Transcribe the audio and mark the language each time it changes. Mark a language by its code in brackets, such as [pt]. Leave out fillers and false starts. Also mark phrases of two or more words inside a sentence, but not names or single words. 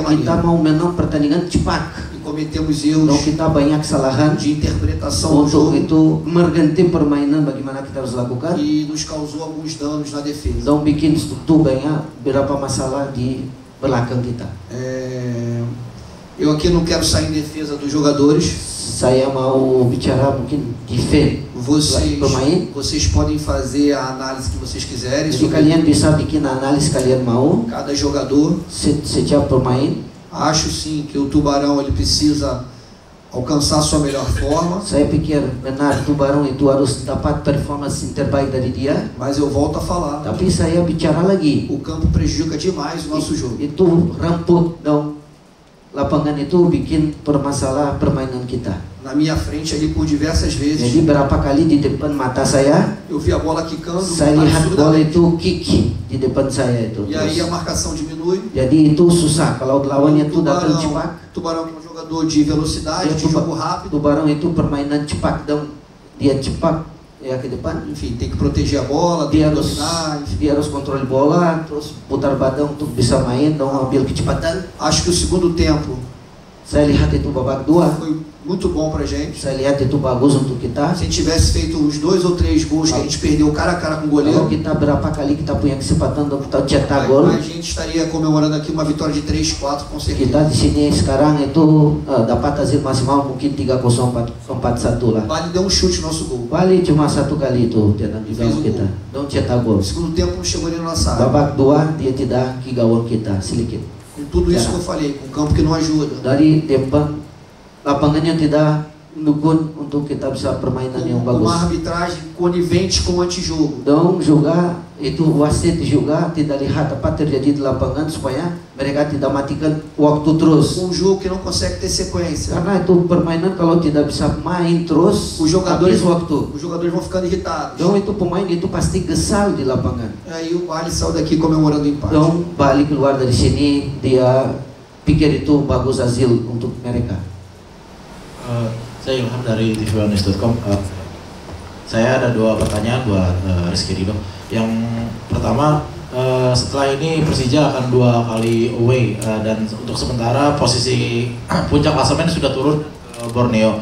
[id] kita [pt] maneira. [id] mau menang pertandingan cepat. [pt] E cometemos [id] Dan [pt] erros [id] kita banyak kesalahan [pt] de interpretação do [id] untuk [pt] jogo [id] itu mengganti permainan bagaimana kita harus lakukan. [pt] e nos causou alguns danos na defesa. [id] Dan bikin itu banyak beberapa masalah di belakang kita. [pt] Eu aqui não quero sair em defesa dos jogadores. [id] Saya mau bicara mungkin defend pemain. [pt] Vocês podem fazer a análise que vocês quiserem [id] Jadi [pt] sobre [id] kalian bisa bikin analis kalian mau [pt] cada jogador. [id] setiap pemain. [pt] Acho sim que o Tubarão ele precisa alcançar sua melhor forma, [id] Saya pikir benar Tubarão itu harus dapat performance yang terbaik dari dia. [pt] mas eu volto a falar. [id] Tapi saya bicara lagi, [pt] O campo prejudica demais o nosso jogo. [id] itu ramput dan lapangan itu bikin permasalah permainan kita. [pt] Na minha frente ali por diversas [id] Jadi [pt] vezes [id] berapa kali di depan mata saya [pt] eu vi a bola quicando [id] lihat bola [pt] absurdamente. [id] itu kick di depan saya itu. [pt] E aí a [id] Terus. [pt] marcação diminui. [id] Jadi itu susah kalau lawannya itu datang cepat. [pt] Tubarão é um jogador de velocidade, de jogo rápido. [id] Tubarão itu permainan cepat dan dia cepat ya ke depan. [pt] Enfim, tem que proteger a bola, tem [id] Dia [pt] que [id] harus [pt] dominar. Enfim. [id] dia harus kontrol bola, terus putar badan untuk bisa main dan ambil kecepatan. [pt] Acho que o segundo tempo [id] Saya lihat itu babak 2 [pt] foi muito bom pra gente. [id] Saya lihat itu bagus untuk kita. [pt] Se a gente tivesse feito os 2 ou 3 gols que a gente perdeu cara a cara com o [id] Kalau [pt] goleiro, [id] kita berapa kali kita punya kesempatan untuk kita cetak gol, [pt] a gente estaria comemorando aqui uma vitória de 3-4 com certeza. [id] kita di sini sekarang itu dapat hasil maksimal mungkin 3-0 4-1 lah. [pt] Bali deu um chute no nosso gol. [id] Bali cuma 1 kali itu cetak di gawang kita. Don't cetak gol. [pt] No segundo tempo não chegou nem na nossa área. [id] Babak 2 dia tidak ke gawang kita sedikit. [pt] Com tudo isso que eu falei, com o campo que não ajuda. [id] Dari depan lapangan yang tidak mendukung untuk kita bisa permainan yang [pt] Com uma [id] bagus. [pt] arbitragem conivente com o antijogo. [id] Dong juga itu wasit juga tidak lihat apa terjadi di lapangan supaya mereka tidak matikan waktu terus. [pt] Um jogo que não consegue ter sequência. [id] Karena itu permainan kalau tidak bisa main terus, [pt] Os jogadores, [id] habis waktu. [pt] os jogadores vão ficando irritados. [id] Dong itu pemain itu pasti gesal di lapangan. [pt] Aí o Bali saiu daqui comemorando o empate. [id] Dong balik keluar dari sini dia pikir itu bagus hasil untuk mereka. Saya Ilham dari tvnews.com. Saya ada 2 pertanyaan buat Rizky Ridho. Yang pertama, setelah ini Persija akan 2 kali away dan untuk sementara posisi puncak klasemen sudah turun Borneo.